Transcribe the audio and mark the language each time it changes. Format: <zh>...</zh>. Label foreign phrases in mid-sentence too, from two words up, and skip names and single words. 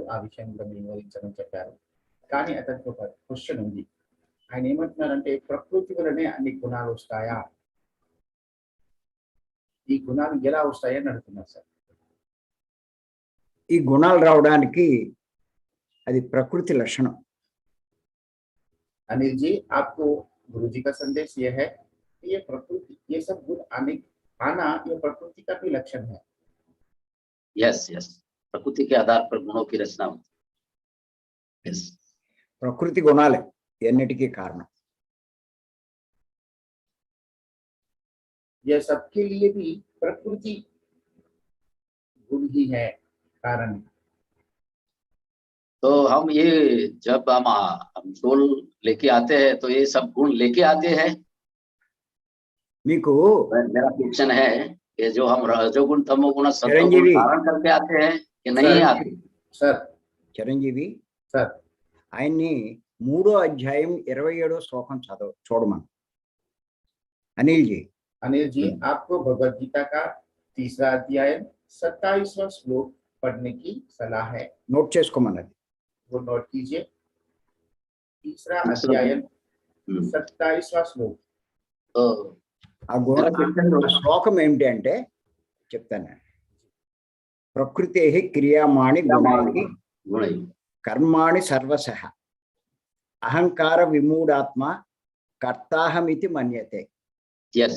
<te>ఆ విషయం కూడా మీరు వివరించమని చెప్పారు. కానీ అతనికి ఒక క్వశ్చన్ ఉంది. ఆయన ఏమంటున్నారంటే, ప్రకృతి వలనే అన్ని గుణాలు వస్తాయా, ఈ గుణాలు ఎలా వస్తాయని అడుగుతున్నారు సార్. ఈ గుణాలు రావడానికి అది ప్రకృతి లక్షణం.</te> <hi>अनिल जी, आपको गुरु जी का संदेश ये है कि ये प्रकृति, ये सब गुण आना ये प्रकृति का भी लक्षण है.</hi> <en>yes yes,</en> <hi>प्रकृति के आधार पर गुणों की रचना होती है. यस,</hi> <te>ప్రకృతి గుణాలే ఎన్నిటికీ కారణం.</te> <hi>यह सबके लिए भी प्रकृति गुण ही है कारण. तो हम ये जब हम सोल लेके आते हैं तो ये सब गुण लेके आते हैं.</hi> <te>మీకు</te> <hi>मेरा क्वेश्चन है कि जो हम रजोगुण, तमोगुण, सत्वगुण चिरंजीवी धारण करके आते हैं कि नहीं आते. सर</hi> <te>చిరంజీవి</te> <hi>सर</hi> <te>ఆయన్ని 3వ అధ్యాయం 27వ శ్లోకం చూడమను.</te> <hi>अनिल जी. अनिल जी, आपको भगवत गीता का 3रा अध्याय 27वां श्लोक पढ़ने की सलाह है.</hi> <te>నోట్ చేసుకోమన్నది.</te> <hi>वो नोट कीजिए. 3रा अध्याय 27वां श्लोक. तो</hi> <te>ఆ శ్లోకం ఏమిటి అంటే చెప్తాను.</te> <sa>ప్రకృతే క్రియామాణి గుణాని కర్మాణి సర్వశః అహంకార విమూఢాత్మ కర్తాహమితి మన్యతే.</sa> <te>ఎస్,</te>